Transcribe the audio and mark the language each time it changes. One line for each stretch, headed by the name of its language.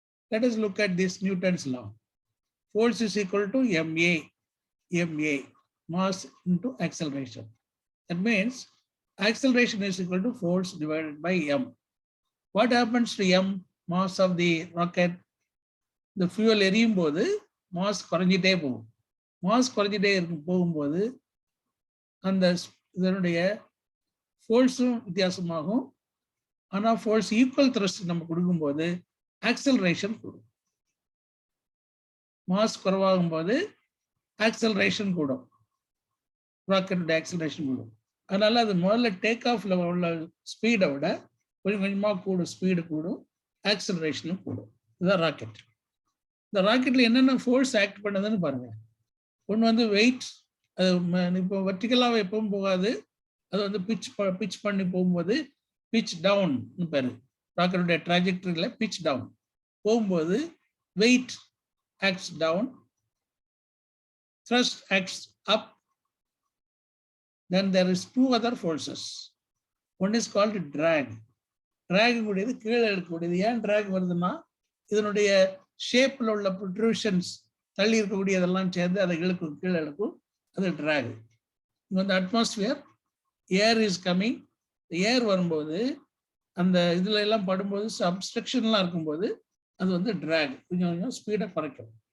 English: Let us look at this Newton's law. Force is equal to ma, mass into acceleration. That means acceleration is equal to force divided by m. What happens to m, mass of the rocket? The fuel
Tamil: எரியும் போது mass குறைஞ்சிட்டே போகும். mass குறைஞ்சிட்டே போகும்போது அந்த இதனுடைய ஃபோர்ஸும் வித்தியாசமாகும். ஆனால் ஃபோர்ஸ் ஈக்குவல் த்ரஸ்ட் நம்ம கொடுக்கும்போது ஆக்சலரேஷன் கூடும். மாஸ் குறைவாகும் போது ஆக்சலரேஷன் கூடும், ராக்கெட்டோட ஆக்சலரேஷன் கூடும். அதனால அது முதல்ல டேக் ஆஃப்ல உள்ள ஸ்பீடை விட கொஞ்சம் கொஞ்சமாக கூடும், ஸ்பீடு கூடும், ஆக்சலரேஷனும் கூடும். இதுதான் ராக்கெட். இந்த ராக்கெட்ல என்னென்ன ஃபோர்ஸ் ஆக்ட் பண்ணுதுன்னு பாருங்க. ஒன்று வந்து வெயிட், அது இப்போ வெர்டிகலாக எப்பவும் போகாது, அது வந்து பிச் பண்ணி போகும்போது பிச் டவுன் பேரு. ராக்கெட்டுடைய ட்ராஜெக்டரியில் பிச் டவுன் போகும்போது
English: Weight acts down, thrust acts up. Then there is two other forces. One is called drag.
Tamil: Drag கூடியது கீழே எடுக்கக்கூடியது. ஏன் drag வருதுன்னா இதனுடைய ஷேப்ல உள்ள protrusions தள்ளி இருக்கக்கூடியதெல்லாம் சேர்ந்து அதை இழுக்கும், கீழே எடுக்கும், அது drag. இங்க வந்து
English: atmosphere air is coming,
Tamil: ஏர் வரும்போது அந்த இதுல எல்லாம் படும்போது சப்ஸ்ட்ரக்ஷன்லாம் இருக்கும்போது அது வந்து drag கொஞ்சம் கொஞ்சம் ஸ்பீடை குறைக்கும்.